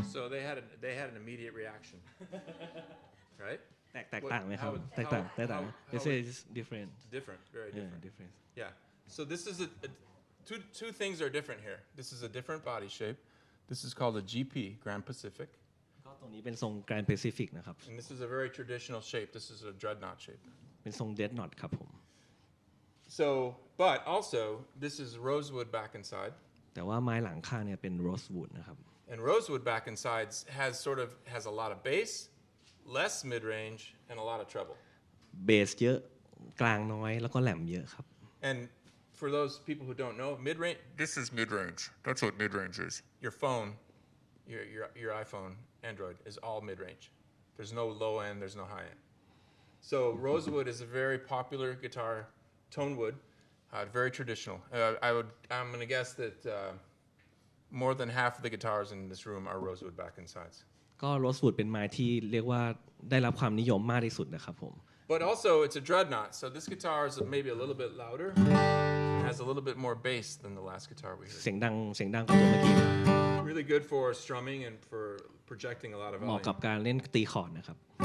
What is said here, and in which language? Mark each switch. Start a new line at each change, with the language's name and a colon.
English: They had an immediate reaction, right?
Thai: แตกต่างไหมครับแตกต่าง
English: This is different Different, very different. different Yeah. So this is two things are different here. This is a different body shape. This is called a GP, Grand Pacific.
Thai: ก็ตรงนี้เป็นทรง Grand Pacific นะครับ
English: And this is a very traditional shape. This is a dreadnought shape.
Thai: เป็นทรง dreadnought ครับผม
English: So, but also this is rosewood back inside.
Thai: แต่ว่าไม้หลังข้างเนี่ยเป็น rosewood นะครับ
English: And rosewood back inside has a lot of bass, less mid-range, and a lot of treble.
Thai: เบสเยอะกลางน้อยแล้วก็แหลมเยอะครับ
English: And for those people who don't know, mid-range. This is mid-range. That's what mid-range is. Your phone, your iPhone, Android is all mid-range. There's no low end. There's no high end. So rosewood is a very popular guitar tone wood, very traditional. I'm going to guess that more than half of the guitars in this room are rosewood back insides.
Thai: ก็ rosewood เป็นไม้ที่เรียกว่าได้รับความนิยมมากที่สุดนะครับผม
English: But also it's a dreadnought, so this guitar is maybe a little bit louder, has a little bit more bass than the last guitar we heard.
Thai: เสียงดังกว่าตัวเมื่อกี้
English: Really good for strumming and for projecting a lot of
Thai: เหมาะ
English: volume.
Thai: กับการเล่นตีคอร์ดนะครับ